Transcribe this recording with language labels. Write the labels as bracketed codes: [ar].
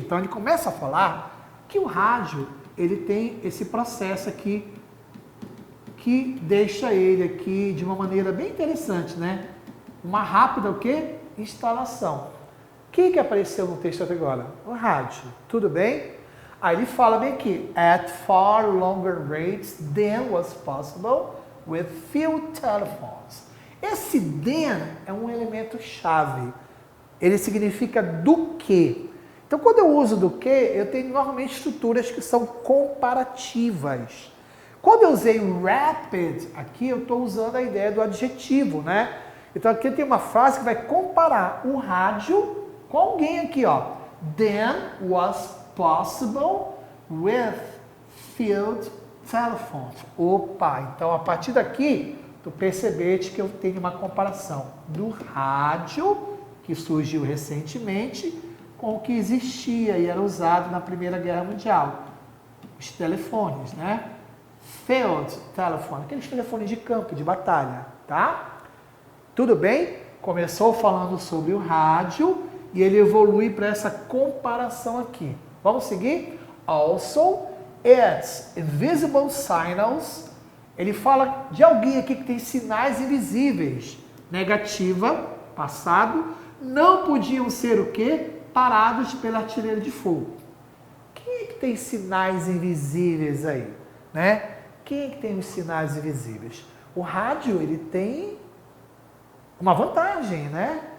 [pt] Então ele começa a falar que o rádio ele tem esse processo aqui que deixa ele aqui de uma maneira bem interessante, né? Uma rápida o quê? Instalação. O que apareceu no texto até agora? O rádio. Tudo bem? Aí ele fala bem aqui, [en] at far longer rates than was possible with few telephones. [pt] Esse than é um elemento chave. Ele significa do que. Então, quando eu uso do que, eu tenho normalmente estruturas que são comparativas. Quando eu usei rapid aqui, eu estou usando a ideia do adjetivo, né? Então, aqui tem uma frase que vai comparar o rádio com alguém aqui, ó. [en] Than was possible with field telephones. [pt] Opa, então a partir daqui, tu percebeste que eu tenho uma comparação do rádio, que surgiu recentemente, com o que existia e era usado na Primeira Guerra Mundial. Os telefones, né? Field telephone, aqueles telefones de campo, de batalha, tá? Tudo bem? Começou falando sobre o rádio e ele evolui para essa comparação aqui. Vamos seguir? [en] Also, its invisible signals. [pt] Ele fala de alguém aqui que tem sinais invisíveis. Negativa, passado. Não podiam ser o quê? Parados pela artilharia de fogo. Quem é que tem sinais invisíveis aí? Né? Quem é que tem os sinais invisíveis? O rádio, ele tem uma vantagem, né?